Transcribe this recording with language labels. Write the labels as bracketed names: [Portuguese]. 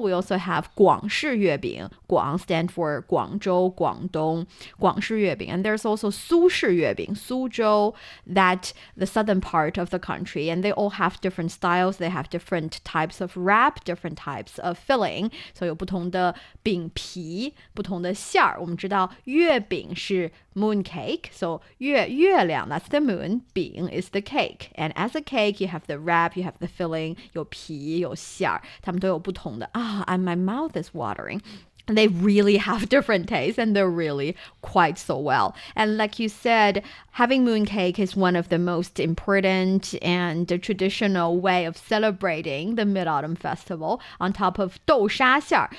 [English] We also have 广式月饼. 广 stand for 广州, 广东, 广式月饼. And there's also 苏式月饼, 苏州, that the southern part of the country. And they all have different styles. They have different types of wrap, different types of filling. [Chinese] So 有不同的饼皮, 不同的馅儿. 我们知道月饼是 mooncake. [English] So 月亮, that's the moon. 饼 is the cake. And as a cake, you have the wrap, you have the filling, [Chinese] 有皮,有馅儿. 它们都有不同的. [English] And my mouth is watering. They really have different tastes and they're really quite so well. And like you said, having mooncake is one of the most important and traditional way of celebrating the Mid-Autumn Festival on top of 豆沙馅儿.